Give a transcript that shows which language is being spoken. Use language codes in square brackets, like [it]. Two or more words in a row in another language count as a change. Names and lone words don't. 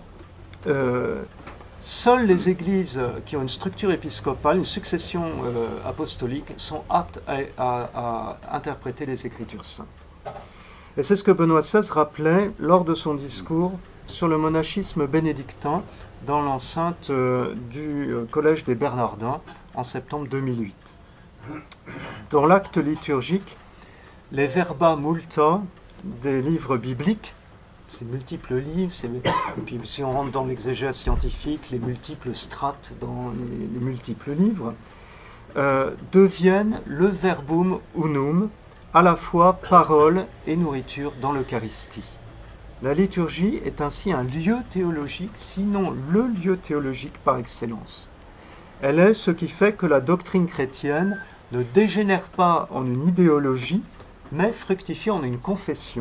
[fr] Alors, Seules les églises qui ont une structure épiscopale, une succession apostolique, sont aptes à interpréter les Écritures saintes. Et c'est ce que Benoît XVI rappelait lors de son discours sur le monachisme bénédictin dans l'enceinte du Collège des Bernardins en septembre 2008. Dans l'acte liturgique, les [la] verba multa [fr] des livres bibliques, ces multiples livres, et puis si on rentre dans l'exégèse scientifique, les multiples strates dans les multiples livres, deviennent le [la] verbum unum, [fr] à la fois parole et nourriture dans l'Eucharistie. La liturgie est ainsi un lieu théologique, sinon le lieu théologique par excellence. Elle est ce qui fait que la doctrine chrétienne ne dégénère pas en une idéologie, mais fructifie en une confession.